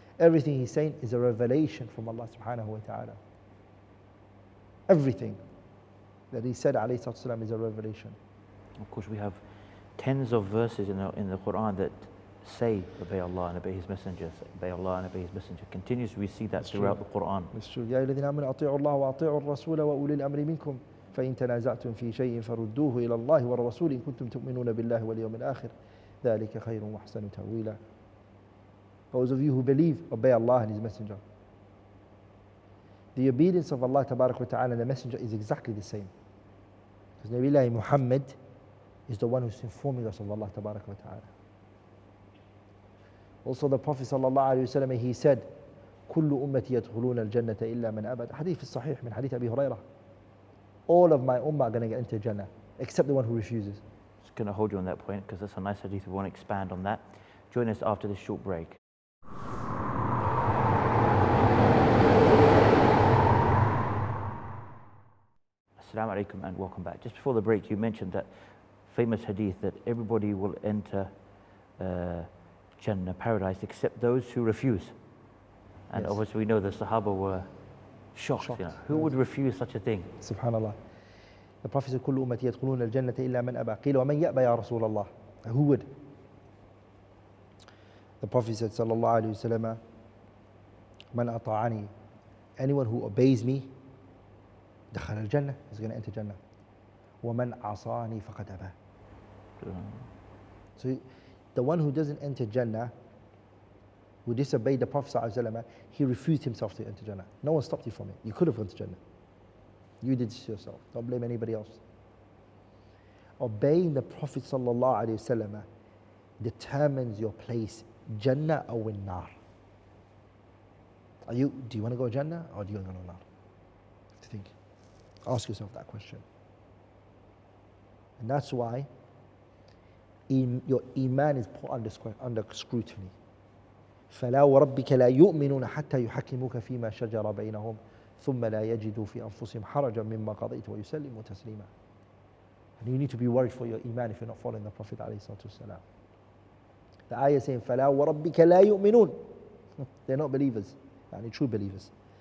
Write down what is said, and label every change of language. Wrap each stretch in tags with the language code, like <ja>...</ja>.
<en>Everything he's saying is a revelation from Allah subhanahu wa ta'ala. Everything that he said alayhi salatu wasalam is a revelation. Of course, we have tens of verses in the Quran that say, obey Allah and obey His Messenger, obey Allah and obey His Messenger. Continuously we see that throughout the Quran. It's true.</en> <ar>يا الذين آمنوا أطيعوا الله وأطيعوا الرسول وأولي الأمر منكم فإن تنازعتم في شيء فردوه إلى الله والرسول إن كنتم تؤمنون بالله واليوم الآخر ذلك خير وأحسن تأويلا.</ar> <en>Those of you who believe, obey Allah and His Messenger. The obedience of Allah Tabarak wa Ta'ala and the Messenger is exactly the same. Because Nabi Muhammad is the one who's informing us of Allah Tabarak wa Ta'ala. Also the Prophet sallallahu alayhi wa sallam, he said,</en> <ar>كل أمتي يدخلون الجنة إلا من أبى.</ar> <en>Hadith is sahih</en> <ar>min hadith Abi Hurairah.</ar> <en>All of my ummah are going to get into Jannah, except the one who refuses. Just going to hold you on that point because that's a nice hadith. We want to expand on that. Join us after this short break. Assalamu alaikum and welcome back. Just before the break, you mentioned that famous hadith that everybody will enter Jannah, paradise, except those who refuse. And Yes. obviously we know the Sahaba were shocked. You know. Who would refuse such a thing? Subhanallah. The Prophet said,</en> <ar>كل أمتي يدخلون الجنة إلا من أبى. قيل ومن يأبى يا رسول الله.</ar> <en>Who would? The Prophet said, sallallahu alayhi wa sallam,</en> <ar>من أطاعني.</ar> <en>Anyone who obeys me,</en> <ar>دخل الجنة,</ar> <en>is going to enter Jannah.</en> <ar>ومن عصاني فقد أبى.</ar> <en>So the one who doesn't enter Jannah, who disobeyed the Prophet ﷺ, he refused himself to enter Jannah. No one stopped you from it. You could have gone to Jannah. You did this yourself. Don't blame anybody else. Obeying the Prophet ﷺ determines your place, Jannah or Nar. Do you want to go Jannah or do you want to go Nar? You have to think. Ask yourself that question. And that's why your iman is put under scrutiny.</en> <ar>فلا وربك لا يؤمنون حتى يحكموك فيما شجر بينهم ثم لا يجدوا في أنفسهم حرجا مما قضيت ويسلموا تسليما.</ar> <en>And you need to be worried for your iman if you're not following the Prophet</en> <ar>عليه الصلاة والسلام.</ar> <en>The ayah saying</en> <ar>فلا وربك لا يؤمنون.</ar> <en>They're not believers, true believers.</en>